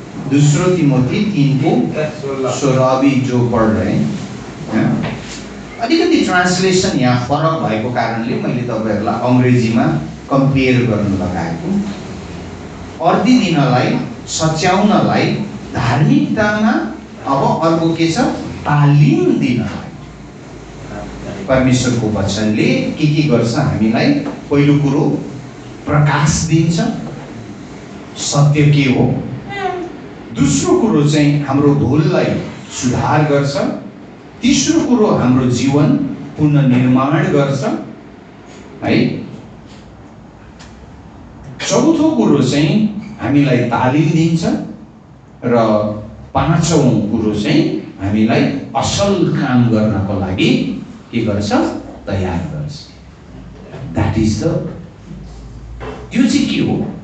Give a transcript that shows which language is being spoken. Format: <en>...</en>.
<hi>दोस्रो तिमोथी 3:16 अभी जो पढ रहे हैं।</hi> <ne>अलिकति ट्रान्सलेसन यहाँ फरक भएको कारणले मैले तपाईँहरूलाई अङ्ग्रेजीमा कम्पेयर गर्नु लगाएको। अर्दी दिनलाई, सच्याउनलाई, धार्मिकतामा। अब अर्को के छ? तालिम दिनलाई। परमेश्वरको वचनले के गर्छ हामीलाई? पहिलो कुरो प्रकाश दिन्छ, सत्य के हो। दोस्रो कुरो चाहिँ हाम्रो भुललाई सुधार गर्छ। तेस्रो कुरो हाम्रो जीवन पुनर्निर्माण गर्छ है। चौथो कुरो चाहिँ हामीलाई तालिम दिन्छ र पाँचौं कुरो चाहिँ हामीलाई असल काम गर्नको लागि के गर्छ? तयार गर्छ।</ne> <en>that is the,</en> <ne>त्यो चाहिँ के हो?</ne>